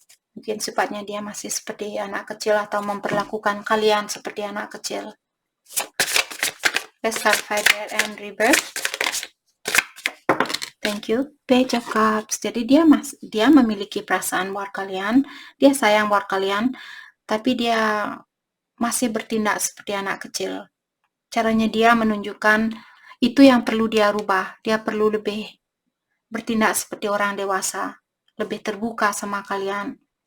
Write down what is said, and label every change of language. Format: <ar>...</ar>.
<id>Mungkin sifatnya dia masih seperti anak kecil atau memperlakukan kalian seperti anak kecil.</id> <en>Let's clarify Death and Rebirth. Thank you. Page of Cups.</en> <id>Jadi dia memiliki perasaan buat kalian, dia sayang buat kalian, tapi dia masih bertindak seperti anak kecil. Caranya dia menunjukkan itu yang perlu dia rubah. Dia perlu lebih bertindak seperti orang dewasa, lebih terbuka sama kalian.</id>